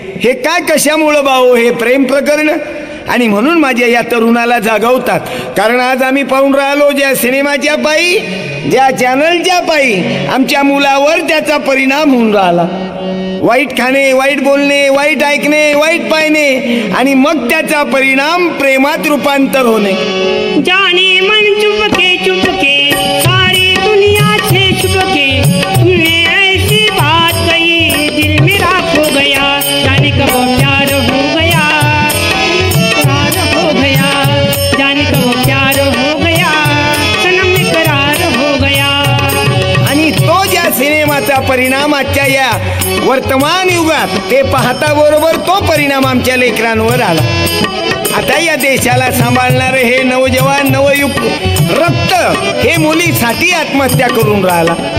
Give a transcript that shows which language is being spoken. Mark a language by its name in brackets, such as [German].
[Marathi] हे काय कशामुळं भाऊ? हे प्रेम प्रकरण. आणि म्हणून माझ्या या तरुणाला जागवतात. कारण आज आम्ही पाहून राहिलो ज्या सिनेमाच्या पायी, ज्या चॅनलच्या पायी आमच्या मुलावर त्याचा परिणाम होऊन राहिला. वाईट खाणे, वाईट बोलणे, वाईट ऐकणे, वाईट पाहणे आणि मग त्याचा परिणाम प्रेमात रूपांतर होणे. [Hindi] जाने मन चुपके चुपके सारी दुनिया से चुपके, तुमने ऐसी बात कही दिल मेरा खो गया. जाने कब वो प्यार हो गया, करार हो गया. जाने कब वो प्यार हो गया, सनम करार हो गया. [Marathi] आणि तो ज्या सिनेमाचा परिणाम आजच्या या वर्तमान युगात ते पाहता बरोबर तो परिणाम आमच्या लेकरांवर आला. आता या देशाला सांभाळणारे हे नवजवान नवयुक्त रक्त हे मुलीसाठी आत्महत्या करून राहिला.